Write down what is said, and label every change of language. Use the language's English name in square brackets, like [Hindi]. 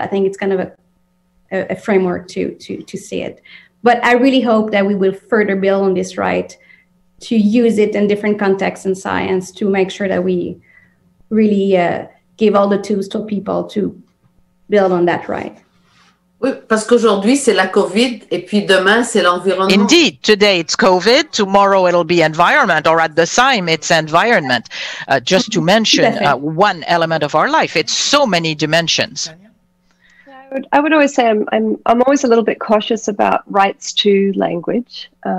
[English] I think it's kind of a framework to see it. But I really hope that we will further build on this right to use it in different contexts in science to make sure that we really give all the tools to people to build on that right. [French] Oui, parce qu'aujourd'hui, c'est la COVID, et puis demain, c'est l'environnement. [English] Indeed, today it's COVID, tomorrow it'll be environment, or at the time it's environment. Just to mention one element of our life, it's so many dimensions. I would always say I'm always a little bit cautious about rights to language.